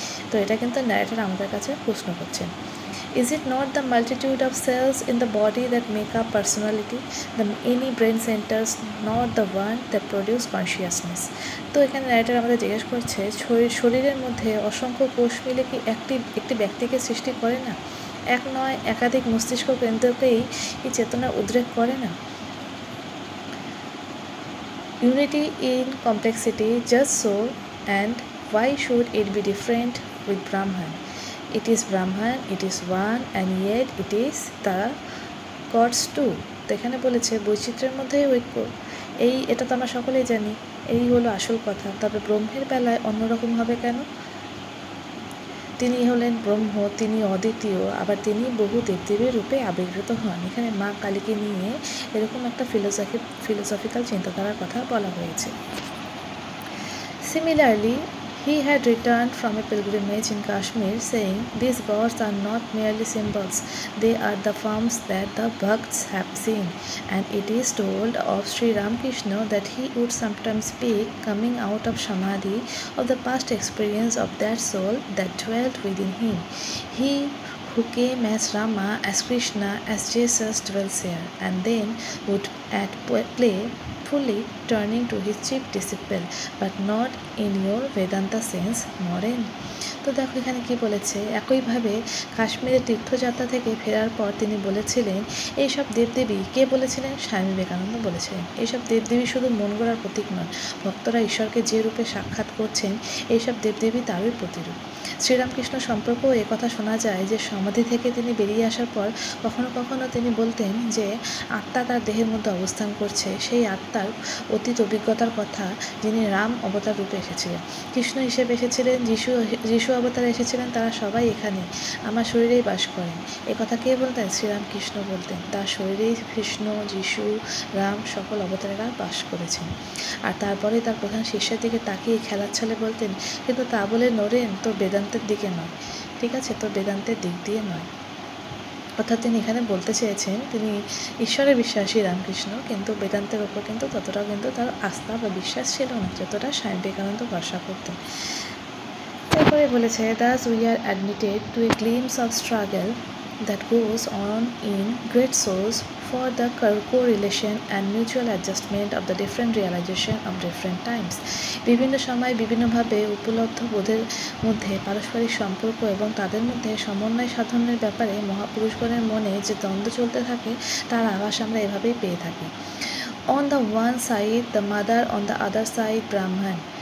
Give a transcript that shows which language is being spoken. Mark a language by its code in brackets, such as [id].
[bn] তো এটা কিন্তু ন্যারেটর আমাদের কাছে প্রশ্ন করছেন। [en] Is it not the multitude of cells in the body that make up personality, the any brain centers, not the one that produce consciousness? [bn] তো এখানে ন্যারেটর আমাদের জিজ্ঞেস করছে, শরীরের মধ্যে অসংখ্য কোষ মিলে কি একটি ব্যক্তিকে সৃষ্টি করে না? এক নয় একাধিক মস্তিষ্ক কেন্দ্রকেই এই চেতনার উদ্রেক করে না? [en] Unity in complexity, just so, and why should it be different with Brahman? It is Brahman, it is one, and yet it is the gods too. [bn] তো এখানে বলেছে বৈচিত্র্যের মধ্যেই ঐক্য। এটা তো আমরা সকলেই জানি, এই হলো আসল কথা। তবে ব্রহ্মের বেলায় অন্যরকম হবে কেন? তিনি হলেন ব্রহ্ম, তিনি অদ্বিতীয়, আবার তিনি বহু দেবদেবীর রূপে আবির্ভূত হন। এখানে মা কালীকে নিয়ে এরকম একটা ফিলোসফিক্যাল চিন্তাধারার কথা বলা হয়েছে। [en] Similarly, he had returned from a pilgrimage in Kashmir saying, these gods are not merely symbols, they are the forms that the Bhakts have seen. And it is told of Sri Ramakrishna that he would sometimes speak, coming out of Samadhi, of the past experience of that soul that dwelt within him. He who came as Rama, as Krishna, as Jesus dwells here, and then would at play fully turning to his chief disciple, but not in your Vedanta sense, Moren. [bn] তো দেখো এখানে কি বলেছে, একইভাবে কাশ্মীরের তীর্থযাত্রা থেকে ফেরার পর তিনি বলেছিলেন, এইসব দেবদেবী কে বলেছিলেন? স্বামী বিবেকানন্দ বলেছিলেন, এইসব দেবদেবী শুধু মন গড়ার প্রতীক নয়, ভক্তরা ঈশ্বরকে যে রূপে সাক্ষাৎ করছেন এইসব দেবদেবী তারই প্রতিরূপ। শ্রীরামকৃষ্ণ সম্পর্কেও কথা শোনা যায় যে সমাধি থেকে তিনি বেরিয়ে আসার পর কখনো কখনো তিনি বলতেন যে আত্মা তার দেহের মধ্যে অবস্থান করছে, সেই আত্মার অতীত অভিজ্ঞতার কথা, যিনি রাম অবতার রূপে এসেছিলেন, কৃষ্ণ হিসেবে এসেছিলেন, যিশু অবতারে এসেছিলেন, তারা সবাই এখানে আমার শরীরেই বাস করেন। কথা কে বলতেন? শ্রীরামকৃষ্ণ বলতেন। তার শরীরেই কৃষ্ণ, যিশু, রাম সকল অবতারেরা বাস করেছেন। আর তারপরে তার প্রধান শিষ্যের দিকে তাকিয়ে খেলার ছলে বলতেন, কিন্তু তা বলে নড়েন তো বেদান্তের দিকে নয়, ঠিক আছে, তো বেদান্তের দিক দিয়ে নয়। অর্থাৎ তিনি এখানে বলতে চেয়েছেন তিনি ঈশ্বরে বিশ্বাসী রামকৃষ্ণ, কিন্তু বেদান্তের ওপর কিন্তু ততটাও কিন্তু তার আস্থা বা বিশ্বাস ছিল না যতটা স্বামী বিবেকানন্দ ভরসা করতেন। তারপরে বলেছে, [en] thus we are admitted to a glimpse of struggle that goes on in great souls for the correlation and mutual adjustment of the different realization of different times. [bn] বিভিন্ন সময় বিভিন্নভাবে উপলব্ধ বোধের মধ্যে পারস্পরিক সম্পর্ক এবং তাদের মধ্যে সমন্বয় সাধনের ব্যাপারে মহাপুরুষগণের মনে যে দ্বন্দ্ব চলতে থাকে তার আভাস আমরা এভাবেই পেয়ে থাকি। [en] On the one side the mother, on the other side Brahmin.